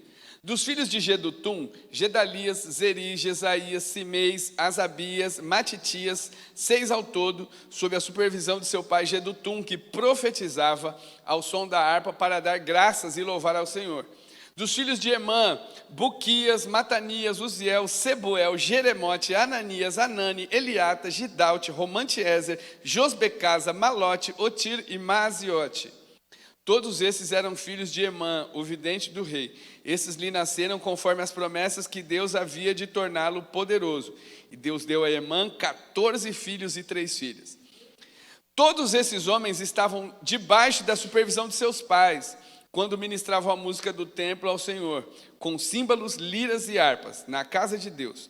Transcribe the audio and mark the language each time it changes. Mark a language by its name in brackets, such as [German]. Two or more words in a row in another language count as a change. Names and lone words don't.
[Portuguese] Dos filhos de Jedutum: Gedalias, Zeri, Jesaías, Simeis, Asabias, Matitias, 6 ao todo, sob a supervisão de seu pai Jedutum, que profetizava ao som da harpa para dar graças e louvar ao Senhor. Dos filhos de Emã: Buquias, Matanias, Uziel, Sebuel, Jeremote, Ananias, Anani, Eliata, Gidalte, Romantiezer, Josbecasa, Malote, Otir e Maziote. Todos esses eram filhos de Emã, o vidente do rei. Esses lhe nasceram conforme as promessas que Deus havia de torná-lo poderoso. E Deus deu a Emã 14 filhos e 3 filhas. Todos esses homens estavam debaixo da supervisão de seus pais, quando ministravam a música do templo ao Senhor, com símbolos, liras e harpas, na casa de Deus.